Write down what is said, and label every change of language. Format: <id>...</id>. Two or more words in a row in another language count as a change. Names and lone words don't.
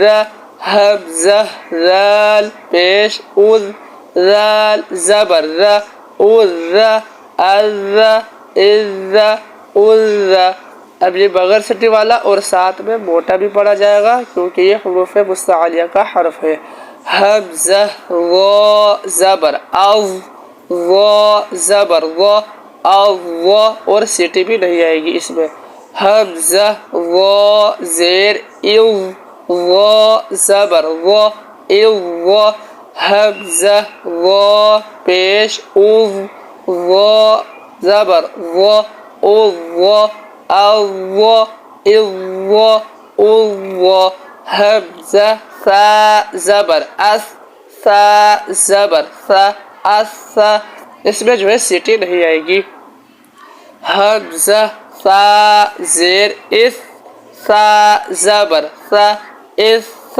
<ur>حمزہ ذال پیش اذ، ذال زبر ذا اذ. اذ اذ اذ. اب یہ بغیر سٹی والا اور ساتھ میں موٹا بھی پڑھا جائے گا کیونکہ یہ حروف مستعلیہ کا حرف ہے. حمزہ وا زبر او، وا زبر وا او، اور سیٹی بھی نہیں آئے گی اس میں. حمزہ وا زیر او، وا زبر وا او. حمزہ وا پیش او، وا زبر وا او. او او او. حمزہ ثا زبر اس، ثا زبر ثا اس، اس میں جو ہے سیٹی نہیں آئے گی. حمزہ ثا زیر اس، ثا زبر ثا اس.</ur>